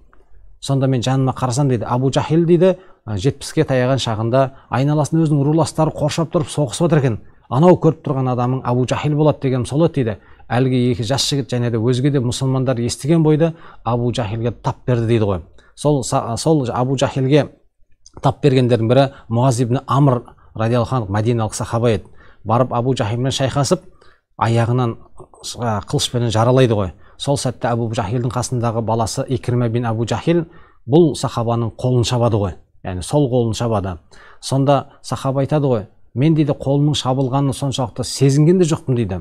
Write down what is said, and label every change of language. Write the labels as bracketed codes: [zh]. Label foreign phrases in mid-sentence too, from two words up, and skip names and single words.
[kk] Сонда мен жаныма қарасам дейді, Абу Жахил дейді 70-ке таяған шағында айналасын өзінің руластары қоршап тұрып соғысып отыр екен. Анау көріп тұрған адамың Абу Жахил болады деген сол дейді. Әлгі 2 жас жігіт және де өзге де мұсылмандар естіген бойда Абу Жахилге тап берді дейді ғой. Сол Абу Жахилге тап бергендердің бірі Муаз ибн Амр [ar] رضي الله عنه [kk] мәдиналық сахаба еді. Барып Абу Жахилмен шайқасып, аяғынан қылышпен жаралайды ғой. Сол сәтте Абу Жахилдің қасындағы баласы Икрима бин Абу Жахил бұл сахабаның қолын шабады ғой. Яғни сол қолын шабады. Сонда сахаба айтады ғой, мен дейді қолымның шабылғанын соншалықты сезінген де жоқпын дейді.